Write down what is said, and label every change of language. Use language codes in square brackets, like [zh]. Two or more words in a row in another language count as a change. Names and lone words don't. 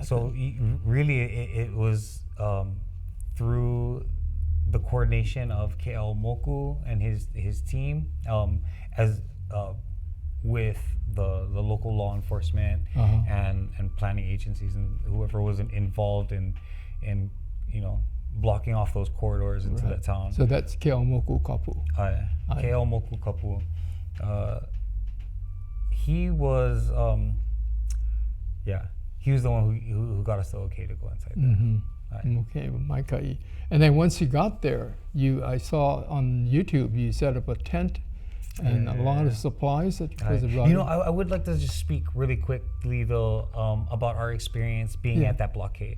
[en] So really, it was through the coordination of KL Moku and his team, as with the local law enforcement and planning agencies and whoever was involved in blocking off those corridors into the town. So that's Keʻaumoku Kapu. Keʻaumoku Kapu. He was, he was the one who got us the okay to go inside there. Okay, Maikai. And then once you got there, I saw on YouTube you set up a tent and a lot of supplies that you guys have brought in. I would like to just speak really quickly though about our experience being at that blockade.